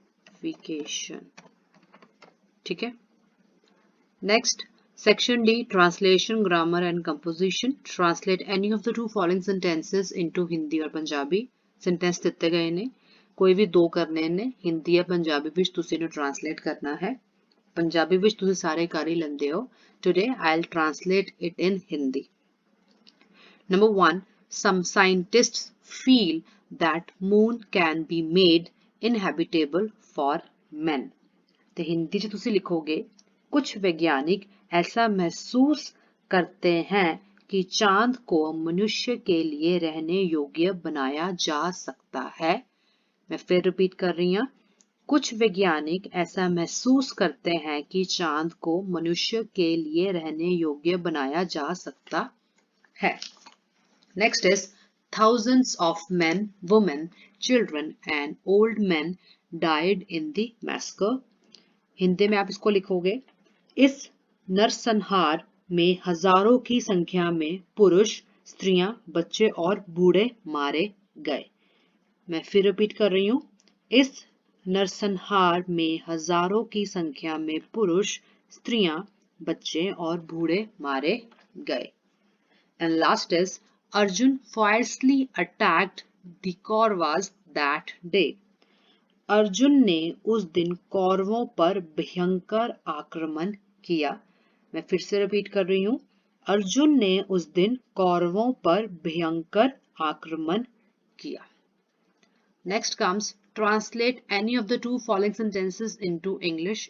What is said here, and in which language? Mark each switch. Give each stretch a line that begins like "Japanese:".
Hindi: verification ठीक है।
English: Next, section D, translation, grammar and composition. Translate any of the two following sentences into Hindi or Punjabi.
Punjabi: Sentence ਦਿੱਤੇ ਗਏ ਨੇ, ਕੋਈ ਵੀ ਦੋ ਕਰਨੇ ਨੇ, ਹਿੰਦੀ ਜਾਂ ਪੰਜਾਬੀ ਵਿੱਚ ਤੁਸੀਂ ਇਹਨੂੰ translate ਕਰਨਾ ਹੈ। ਪੰਜਾਬੀ ਵਿੱਚ ਤੁਸੀਂ ਸਾਰੇ ਕਰ ਹੀ ਲੈਂਦੇ ਹੋ।
English: Today I'll translate it in Hindi. Number 1, some scientists feel that moon can be made inhabitable for men.
Punjabi: ਤੇ ਹਿੰਦੀ 'ਚ ਤੁਸੀਂ ਲਿਖੋਗੇ,
Hindi: कुछ वैज्ञानिक ऐसा महसूस करते हैं कि चांद को मनुष्य के लिए रहने योग्य बनाया जा सकता है। मैं फिर रिपीट कर रही हूँ, कुछ वैज्ञानिक ऐसा महसूस करते हैं कि चांद को मनुष्य के लिए रहने योग्य बनाया जा सकता है।
English: Next is thousands of men, women, children and old men died in the massacre.
Hindi: Hindi में आप इसको लिखोगे, इस नरसंहार में हजारों की संख्या में पुरुष, स्त्रियां, बच्चे और बूढ़े मारे गए। मैं फिर रिपीट कर रही हूँ, इस नरसंहार में हजारों की संख्या में पुरुष, स्त्रियां, बच्चे और बूढ़े मारे गए।
English: And last is Arjun fiercely attacked the Kauravas that day.
Hindi: Arjun ने उस दिन कौरवों पर भयंकर आक्रमण किया। मैं फिर से रिपीट कर रही हूँ, अर्जुन ने उस दिन कौरवों पर भयंकर आक्रमण किया।
English: Next comes translate any of the two following sentences into English.